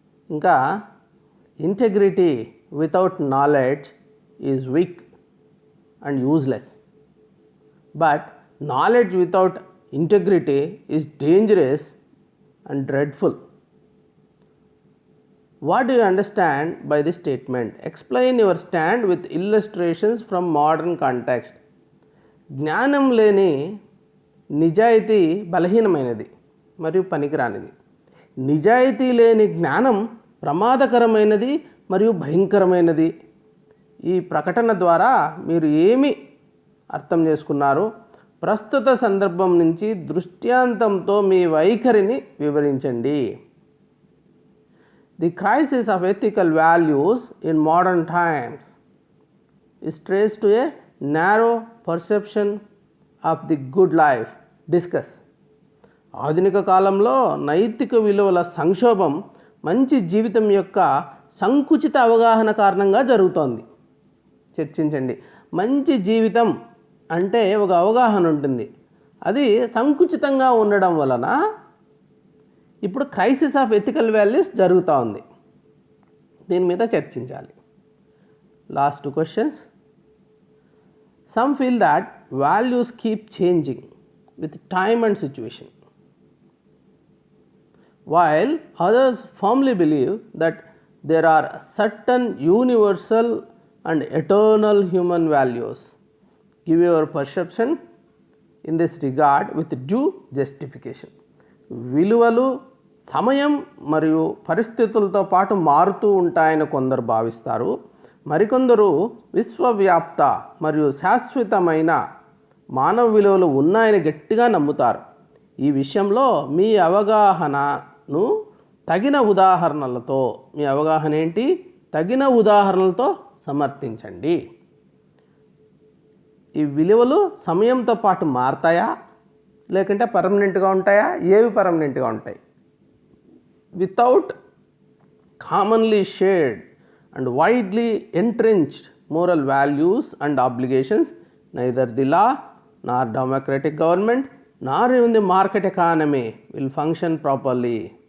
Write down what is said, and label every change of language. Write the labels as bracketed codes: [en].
[en] ఇంకా integrity without knowledge is weak and useless, but knowledge without integrity is dangerous and dreadful. What do you understand by this statement? Explain your stand with illustrations from modern context. [te] జ్ఞానం లేని నిజాయితీ బలహీనమైనది మరియు పనికిరానిది. నిజాయితీ లేని జ్ఞానం ప్రమాదకరమైనది మరియు భయంకరమైనది. ఈ ప్రకటన ద్వారా మీరు ఏమి అర్థం చేసుకున్నారు? ప్రస్తుత సందర్భం నుంచి దృష్టాంతంతో మీ వైఖరిని వివరించండి. [en] The crisis of ethical values in modern times is traced to a narrow perception of the good life. Discuss. [te] ఆధునిక కాలంలో నైతిక విలువల సంక్షోభం మంచి జీవితం యొక్క సంకుచిత అవగాహన కారణంగా జరుగుతోంది. చర్చించండి. మంచి జీవితం అంటే ఒక అవగాహన ఉంటుంది, అది సంకుచితంగా ఉండడం వలన ఇప్పుడు క్రైసిస్ ఆఫ్ ఎథికల్ వాల్యూస్ జరుగుతూ ఉంది. దీని మీద చర్చించాలి. Last 2 questions. [en] Some feel that values keep changing with time and situation, while others firmly believe that there are certain universal and eternal human values. Give your perception in this regard with due justification. [te] విలువలు సమయం మరియు పరిస్థితులతో పాటు మారుతూ ఉంటాయని కొందరు భావిస్తారు. మరికొందరు విశ్వవ్యాప్త మరియు శాశ్వతమైన మానవ విలువలు ఉన్నాయని గట్టిగా నమ్ముతారు. ఈ విషయంలో మీ అవగాహనను తగిన ఉదాహరణలతో, మీ అవగాహన ఏంటి? తగిన ఉదాహరణలతో సమర్థించండి. ఈ విలువలు సమయంతో పాటు మారతాయా లేకంటే పర్మనెంట్గా ఉంటాయా? ఏవి పర్మనెంట్గా ఉంటాయి? [en] Without commonly shared and widely entrenched moral values and obligations, neither the law nor democratic government nor even the market economy will function properly.